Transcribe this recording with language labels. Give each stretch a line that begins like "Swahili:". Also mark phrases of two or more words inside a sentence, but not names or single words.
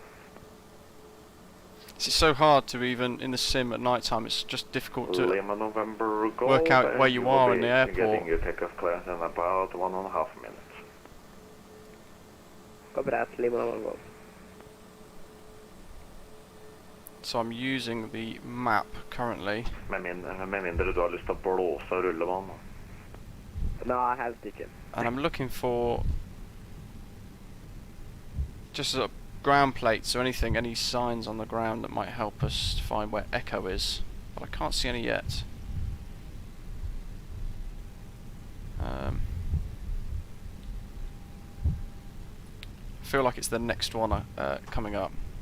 English: It's so hard to even, in the sim at night time, it's just difficult to Lima November Golf, work out where you are in the Getting airport. your takeoff clearance in about 1.5 minutes. Copy that, Lima November Golf. So I'm using the map currently.
Norwegian: Med mindre du har lyst til å blåse og rulle vann.
English: No, I have to check. And I'm looking for just sort of ground plates or anything, any signs on the ground that might help us find where Echo is, but I can't see any yet. I feel like it's the next one coming up.